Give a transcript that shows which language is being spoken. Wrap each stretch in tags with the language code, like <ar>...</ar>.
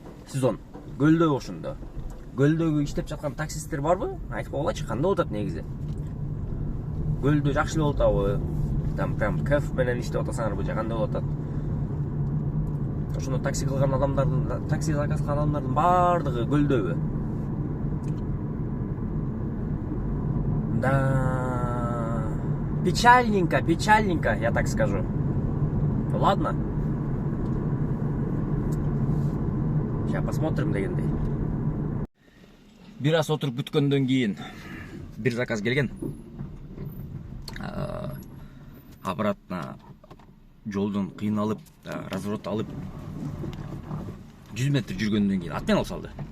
<ky>Сезон көлдө ошондо. Көлдөгү иштеп жаткан таксисттер барбы? Айтып койгулачы, кандай болот негизи? Көлдө жакшы болот абы.</ky> <ru>Там прям кайф</ru> <ky>менен иштеп атасыңарбы, же кандай болот атат? Ошондо такси кылган адамдардын, такси заказ кылган адамдардын баардыгы көлдөбү?</ky> <ru>Да, печальненько, я так скажу. Ладно. Сейчас посмотрим</ru> <ky>дегендей. Бир аз отуруп күткөндөн кийин бир заказ келген. Обратно жолдон кыйналып, разворот алып 100 метр жүргөндөн кийин атмен алып салды.</ky>